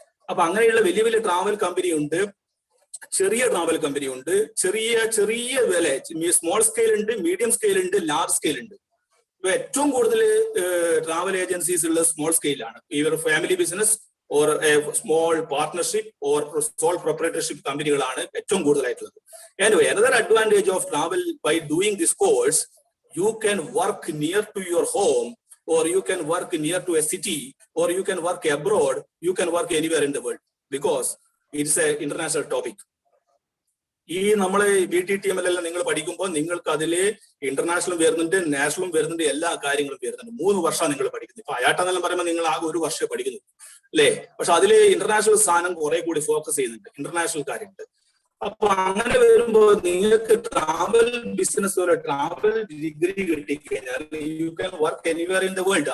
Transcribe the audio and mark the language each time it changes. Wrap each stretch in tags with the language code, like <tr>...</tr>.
<ml>അപ്പൊ അങ്ങനെയുള്ള വലിയ വലിയ ട്രാവൽ കമ്പനി ഉണ്ട്, ചെറിയ ട്രാവൽ കമ്പനി ഉണ്ട്, ചെറിയ വില, സ്മോൾ സ്കെയിൽ ഉണ്ട്, മീഡിയം സ്കെയിൽ ഉണ്ട്, ലാർജ് സ്കെയിൽ ഉണ്ട്. ഇപ്പൊ ഏറ്റവും കൂടുതൽ ട്രാവൽ ഏജൻസീസ് ഉള്ളത് സ്മോൾ സ്കെയിലാണ്.</ml> <en>ഇവർ family business or small partnership or sole proprietorship കമ്പനികളാണ്</en> <ml>ഏറ്റവും കൂടുതലായിട്ടുള്ളത്.</ml> <en>Anyway, another advantage of travel by doing this course, you can work near to your home, or you can work near to a city, or you can work abroad, you can work anywhere in the world, because it's an international topic.</en> <ml>ഈ നമ്മളെ BTTML എല്ലാം നിങ്ങൾ പഠിക്കുമ്പോൾ നിങ്ങൾക്ക് അതില് ഇന്റർനാഷണലും വരുന്നുണ്ട്, നാഷണലും വരുന്നുണ്ട്, എല്ലാ കാര്യങ്ങളും വരുന്നുണ്ട്. 3 വർഷമാണ് നിങ്ങൾ പഠിക്കുന്നത്. ഇപ്പൊ അയാട്ടെന്നെല്ലാം പറയുമ്പോൾ നിങ്ങൾ ആകെ 1 വർഷം പഠിക്കുന്നു, അല്ലേ. പക്ഷെ അതില് ഇന്റർനാഷണൽ സ്ഥാനം കുറെ കൂടി ഫോക്കസ് ചെയ്യുന്നുണ്ട്, ഇന്റർനാഷണൽ കാര്യമുണ്ട്. അപ്പൊ അങ്ങനെ വരുമ്പോൾ നിങ്ങൾക്ക് ട്രാവൽ ബിസിനസ് പോലെ ട്രാവൽ ഡിഗ്രി കിട്ടിക്കഴിഞ്ഞാൽ</ml> <en>You can work anywhere in the world.</en>